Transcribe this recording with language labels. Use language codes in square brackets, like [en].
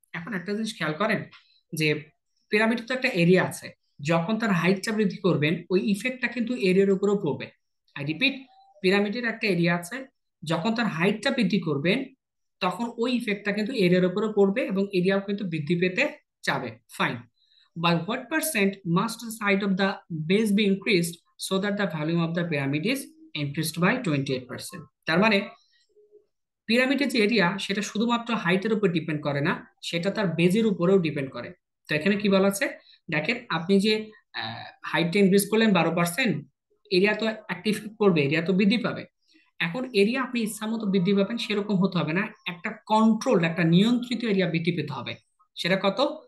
[bn] এখন একটা জিনিস খেয়াল করেন যে পিরামিডের তো একটা এরিয়া আছে, যখন তার হাইটটা বৃদ্ধি করবেন ওই ইফেক্টটা কিন্তু এরিয়ার উপরেও পড়বে। [en] I repeat, [bn] পিরামিডের একটা এরিয়া আছে, যখন তার হাইটটা বৃদ্ধি করবেন তখন ওই ইফেক্টটা কিন্তু এরিয়ার উপরেও পড়বে এবং এরিয়াও কিন্তু বৃদ্ধি পেতে যাবে। [en] Fine, by what percent must the height of the base be increased so that the volume of the pyramid is increased by 28%? [bn] তার মানে পিরামিডের যে এরিয়া সেটা শুধুমাত্র হাইটের উপর ডিপেন্ড করে না, সেটা তার বেজের উপরেও ডিপেন্ড করে। তো এখানে কি বলা আছে দেখেন, আপনি যে হাইটটা ইনক্রিজ করলেন 12%, এরিয়া তো একটা ইফেক্ট পড়বে, এরিয়া তো বৃদ্ধি পাবে। এখন এরিয়া আপনি ইচ্ছা মতো বৃদ্ধি পাবেন সেরকম হতে হবে না, একটা কন্ট্রোল, একটা নিয়ন্ত্রিত এরিয়া বৃদ্ধি পেতে হবে। সেটা কত?